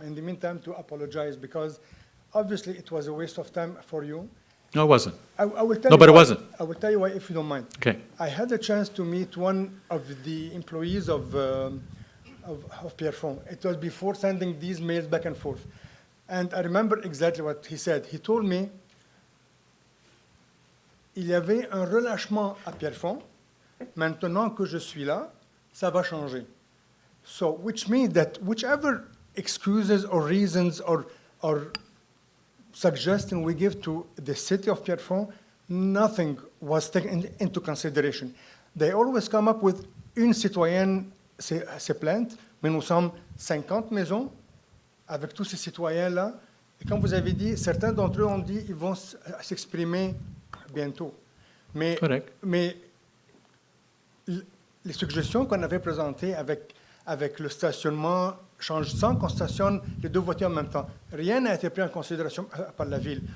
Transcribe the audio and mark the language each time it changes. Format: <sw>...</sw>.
<en>In the meantime, to apologize, because obviously it was a waste of time for you. No, it wasn't. I will tell No, you but it why. wasn't. I will tell you why, if you don't mind. Okay. I had the chance to meet one of the employees of Pierrefonds. It was before sending these mails back and forth. And I remember exactly what he said. He told me,</en> <fr>il y avait un relâchement à Pierrefonds. Maintenant que je suis là, ça va changer.</fr> <en>So, which means that whichever excuses or reasons or suggestion we give to the city of Pierrefonds, nothing was taken into consideration. They always come up with</en> <fr>une citoyenne se plainte, mais nous sommes 50 maisons avec tous ces citoyens-là. Et comme vous avez dit, certains d'entre eux ont dit qu'ils vont s'exprimer bientôt. Mais les suggestions qu'on avait présentées avec le stationnement, sans qu'on stationne les deux voitures en même temps, rien n'a été pris en considération par la ville.</fr>